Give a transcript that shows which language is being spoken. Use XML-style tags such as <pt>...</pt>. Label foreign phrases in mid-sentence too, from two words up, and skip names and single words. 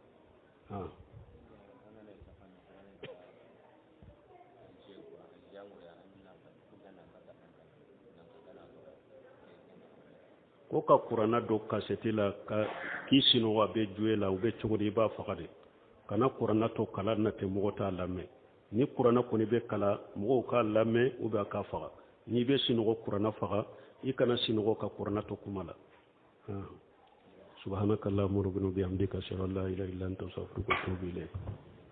<bm>ko ka kuranna dɔ kasɛti la k'i sinɔgɔ a bɛ juye la u bɛ cogo di i b'a faga de kana kuranna to kala na tɛ mɔgɔ t'a lamɛn ni kuranna kɔni bɛ kala mɔgɔw k'a lamɛn</bm> <fr>ou bien</fr> <bm>a k'a faga n'i bɛ sinɔgɔ kuranna faga i kana sinɔgɔ ka kuranna to kuma la</bm> <ar>سبحانك اللهم ربنا وبحمدك أشهد أن لا إله إلا أنت أستغفرك وأتوب إليك</ar>